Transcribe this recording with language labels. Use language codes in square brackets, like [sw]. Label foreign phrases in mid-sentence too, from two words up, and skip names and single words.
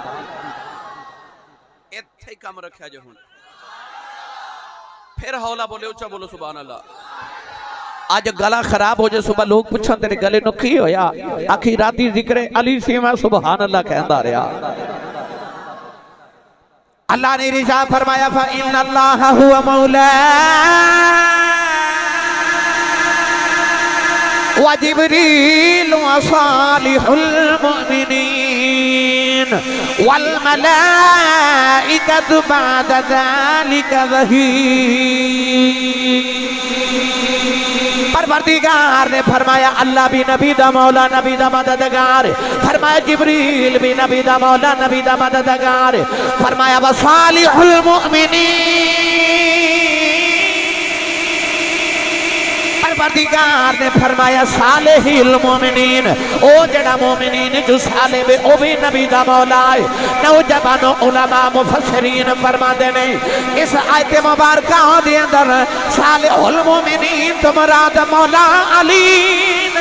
[pa] ایتھے ہی کم رکھا جو ہن فیر ہولا بولے اچا بولو [ar] سبحان الله. [pa] اج گلا خراب ہو جائے صبح لوگ پچھن تیرے گلے نو کی ہویا، آکھی راتی ذکر علی سی میں [ar] سبحان الله [pa] کہندا رہا. اللہ نے ارشاد فرمایا [ar] فإن الله هو مولى وجبريل وصالح المؤمنين والملائكة بعد ذلك ظهير. [pa] پروردگار نے فرمایا اللہ بھی نبی دا مولا نبی دا مددگار، فرمایا جبریل بھی نبی دا مولا نبی دا مددگار، فرمایا [ar] وصالح المؤمنين. [pa] پروردگار نے فرمایا [ar] صالح المؤمنين, [pa] او جیہڑا مومنین جو صالے وے او بھی نبی دا مولا ہے. نوجوانو علما مفسرین فرماتے نے اس آیت مبارک دے اندر [ar] صالح المؤمنين [pa] تو مراد مولا علی نے.